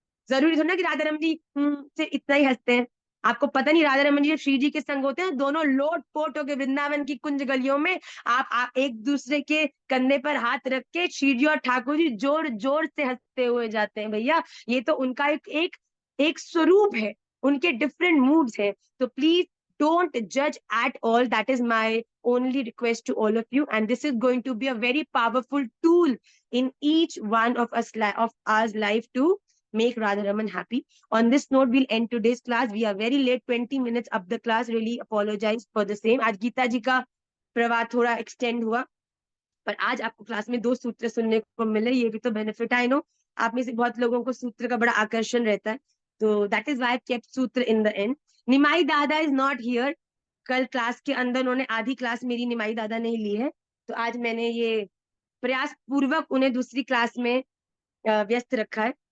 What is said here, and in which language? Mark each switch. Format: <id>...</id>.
<hi>जरूरी थोड़ा ना कि राधा रमन जी सिर्फ इतना ही हंसते हैं। आपको पता नहीं, राधा रमन जी जब श्री जी के संग होते हैं, दोनों लोट पोट होके वृंदावन की कुंज गलियों में आप एक दूसरे के कंधे पर हाथ रख के श्री जी और ठाकुर जी जोर जोर से हंसते हुए जाते हैं। भैया, ये तो उनका एक स्वरूप है, उनके डिफरेंट मूड्स हैं।</hi> <en>तो please don't judge at all. That is my only request to all of you, and this is going to be a very powerful tool in each one of us life to make Radharaman happy. On this note, we'll end today's class. We are very late, 20 minutes up the class. Really apologize for the same.</en> <hi>आज गीता जी का प्रवाह थोड़ा extend हुआ, पर आज आपको class में 2 सूत्र सुनने को मिले, ये भी तो बेनिफिट।</hi> <en>I know</en> <hi>आप में से बहुत लोगों को सूत्र का बड़ा आकर्षण रहता है, तो</hi> <en>That is why kept सूत्र in the end.</en> <hi>निमाई दादा</hi> <en>Is not here.</en> <hi>कल क्लास के अंदर उन्होंने आधी क्लास मेरी निमाई दादा ने ली है, तो आज मैंने ये प्रयास पूर्वक उन्हें दूसरी क्लास में व्यस्त रखा है।</hi>